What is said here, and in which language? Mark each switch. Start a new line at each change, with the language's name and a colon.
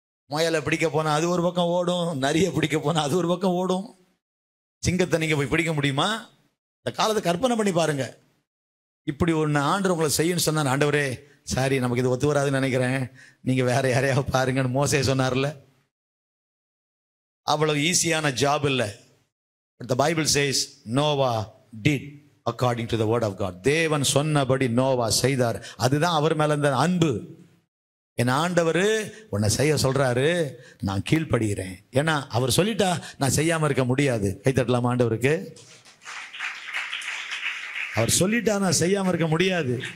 Tamil: முயலை பிடிக்க போனா அது ஒரு பக்கம் ஓடும், நரியை பிடிக்க போனா அது ஒரு பக்கம் ஓடும். சிங்கத்தை நீங்க போய் பிடிக்க முடியுமா? இந்த காலத்தை கற்பனை பண்ணி பாருங்க. இப்படி ஒன்று ஆண்டவர் உங்களை செய்யணும்னு சொன்னார். ஆண்டவரே சாரி நமக்கு இது ஒத்து வராதுன்னு நினைக்கிறேன், நீங்க வேற யாரையாவது பாருங்கன்னு மோசே சொன்னார்ல. அவ்வளவு ஈஸியான ஜாப் இல்லை.
English: The Bible says Noah did according to the word of God.
Tamil: தேவன் சொன்னபடி நோவா செய்தார். அதுதான் அவர் மேல இருந்த அன்பு. என் ஆண்டவர் உன்னை செய்ய சொல்றாரு, நான் கீழ்ப்படுகிறேன். ஏன்னா அவர் சொல்லிட்டா நான் செய்யாம இருக்க முடியாது. கைத்தட்டலாம் ஆண்டவருக்கு. அவர் சொல்லிட்டா நான் செய்யாம இருக்க முடியாது.